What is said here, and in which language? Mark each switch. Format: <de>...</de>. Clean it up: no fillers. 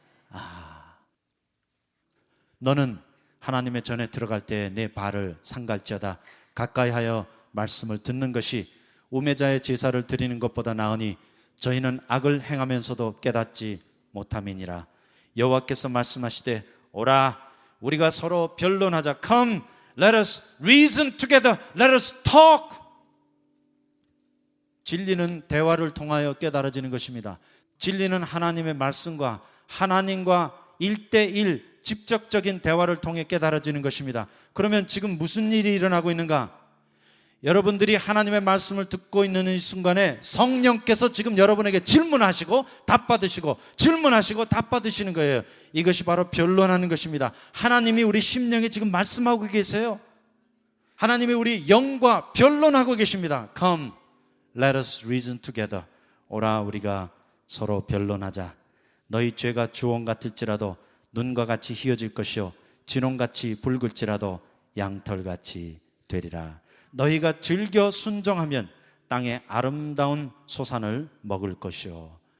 <ko>아, 너는 하나님의 전에 들어갈 때 내 발을 상갈지어다. 가까이 하여 말씀을 듣는 것이 우매자의 제사를 드리는 것보다 나으니 저희는 악을 행하면서도 깨닫지 못함이니라. 여호와께서 말씀하시되 오라 우리가 서로 변론하자.</ko> <en>Come, let us reason together. Let us talk.</en> <ko>진리는 대화를 통하여 깨달아지는 것입니다. 진리는 하나님의 말씀과 하나님과 1대1 직접적인 대화를 통해 깨달아지는 것입니다. 그러면 지금 무슨 일이 일어나고 있는가? 여러분들이 하나님의 말씀을 듣고 있는 이 순간에 성령께서 지금 여러분에게 질문하시고 답받으시고 질문하시고 답받으시는 거예요. 이것이 바로 변론하는 것입니다. 하나님이 우리 심령에 지금 말씀하고 계세요. 하나님이 우리 영과 변론하고 계십니다.</ko> <en>Come, let us reason together.</en> <ko>오라 우리가 서로 변론하자. 너희 죄가 주홍 같을지라도 눈과 같이 희어질 것이요 진홍같이 붉을지라도 양털같이 되리라. 너희가 즐겨 순종하면 땅의 아름다운 소산을 먹을 것이요.</ko>